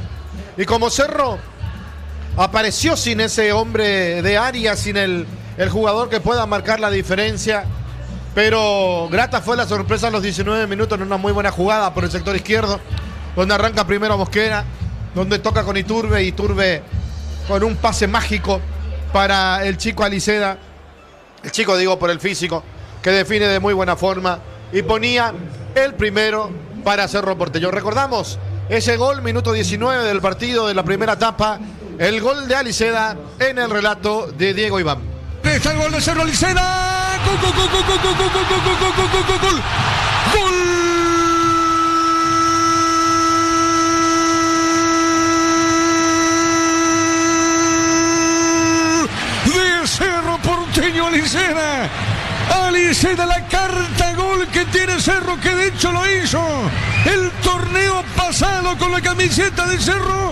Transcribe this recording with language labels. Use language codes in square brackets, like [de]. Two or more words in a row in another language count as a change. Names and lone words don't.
[es] Y como Cerro apareció sin ese hombre de área, sin el jugador que pueda marcar la diferencia, pero grata fue la sorpresa en los 19 minutos en una muy buena jugada por el sector izquierdo, donde arranca primero Mosquera, donde toca con Iturbe, Iturbe con un pase mágico para el chico Aliceda, el chico digo por el físico, que define de muy buena forma y ponía el primero para Cerro Porteño. Recordamos ese gol, minuto 19 del partido de la primera etapa, el gol de Aliceda en el relato de Diego Iván. Está el gol de Cerro Aliceda. Gol, gol, gol, gol, gol, gol, gol, gol, gol, gol, gol, gol, gol. De Cerro Porteño Aliceda. Aliceda, la carta gol que tiene Cerro, que de hecho lo hizo el torneo pasado con la camiseta de Cerro.